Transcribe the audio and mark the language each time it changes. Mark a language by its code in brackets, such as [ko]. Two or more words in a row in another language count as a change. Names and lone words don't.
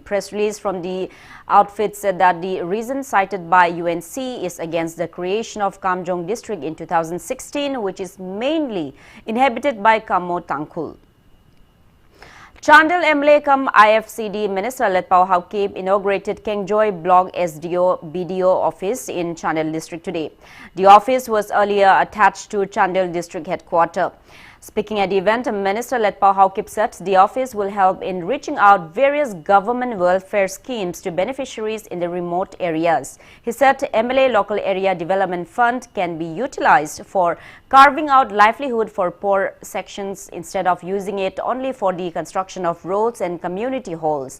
[en] Press release from the outfit said that the reason cited by UNC is against the creation of Kamjong district in 2016, which is mainly inhabited by Kamo Tangkhul. Chandel MLA cum IFCD Minister Letpao Haukip inaugurated Kengjoy Block SDO BDO office in Chandel district today. The office was earlier attached to Chandel district headquarters. Speaking at the event, Minister Letpao Haukip said the office will help in reaching out various government welfare schemes to beneficiaries in the remote areas. He said MLA Local Area Development Fund can be utilized for carving out livelihood for poor sections instead of using it only for the construction of roads and community halls.